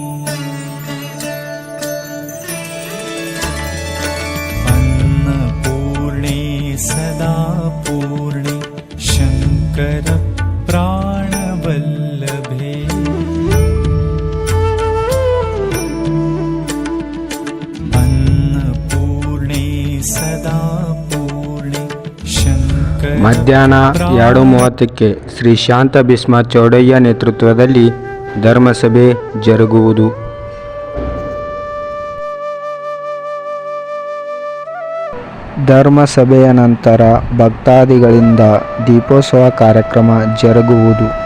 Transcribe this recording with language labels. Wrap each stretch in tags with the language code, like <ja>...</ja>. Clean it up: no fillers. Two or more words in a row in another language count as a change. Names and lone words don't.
<sa>अन्नपूर्णे सदा पूर्णे शङ्कर प्राणवल्लभे अन्नपूर्णे सदा पूर्णे शङ्कर.</sa> <kn>ಮಧ್ಯಾಹ್ನ 2:30ಕ್ಕೆ ಶ್ರೀ ಶಾಂತ ಭೀಷ್ಮ ಚೌಡಯ್ಯ ನೇತೃತ್ವದಲ್ಲಿ ಧರ್ಮಸಭೆ ಜರುಗುವುದು. ಧರ್ಮಸಭೆಯ ನಂತರ ಭಕ್ತಾದಿಗಳಿಂದ ದೀಪೋತ್ಸವ ಕಾರ್ಯಕ್ರಮ ಜರುಗುವುದು.</kn>